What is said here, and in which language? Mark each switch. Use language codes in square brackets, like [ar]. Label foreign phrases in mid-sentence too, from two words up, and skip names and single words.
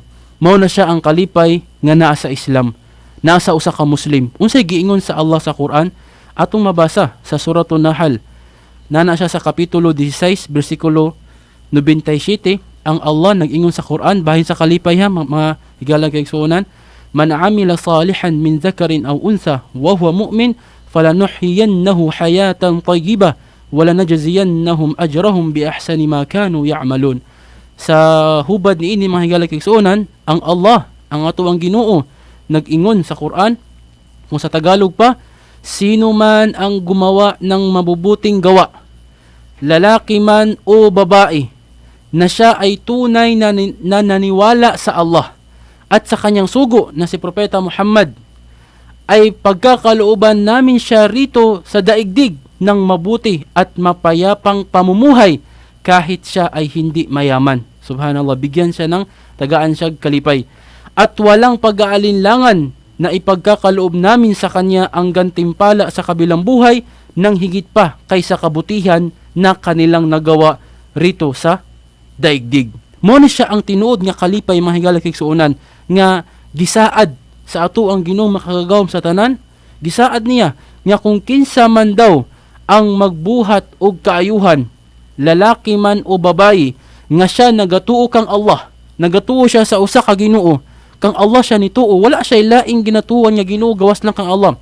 [ceb] Mao na siya ang kalipay nga naa sa Islam, nasa usa ka Muslim. Unsay giingon sa Allah sa Quran atong mabasa sa Suratun Nahl. Nana siya sa kapitulo 16 bersikulo 97. Ang Allah nag-ingon sa Quran bahin sa kalipay mga higalang kay suunan, [ar] مَنْ عَمِلَ صَالِحًا مِنْ ذَكَرٍ أَوْ أُنْثَىٰ وَهُوَ مُؤْمِنٌ فَلَنُحْيِيَنَّهُ حَيَاةً طَيِّبَةً وَلَنَجْزِيَنَّهُمْ أَجْرَهُمْ بِأَحْسَنِ مَا كَانُوا يَعْمَلُونَ. [ceb] Sa hubad niini mga higalang kay suunan, ang Allah, ang ato ang Ginoo, nag-ingon sa Quran, [tl] kung sa Tagalog pa, sino man ang gumawa ng mabubuting gawa, lalaki man o babae, na siya ay tunay na naniwala sa Allah at sa kanyang sugo na si Propeta Muhammad, ay pagkakalooban namin siya rito sa daigdig ng mabuti at mapayapang pamumuhay kahit siya ay hindi mayaman. Subhanallah, bigyan siya ng [ceb] tagaan siya kalipay. [tl] at walang pag-aalinlangan na ipagkakaloob namin sa kanya ang gantimpala sa kabilang buhay ng higit pa kaysa kabutihan na kanilang nagawa rito sa daigdig. [ceb] Mo ni siya ang tinuod nga kalipay mga higala kay suunan nga gisaad sa ato ang Ginoo makagagawom sa tanan. Gisaad niya nga kung kinsa man daw ang magbuhat og kaayuhan, lalaki man o babayi, nga siya nagatuo kang Allah, nagatuo siya sa usa ka Ginoo, kang Allah siya nituo, wala siya laing ginatuan nga Ginoo gawas lang kang Allah.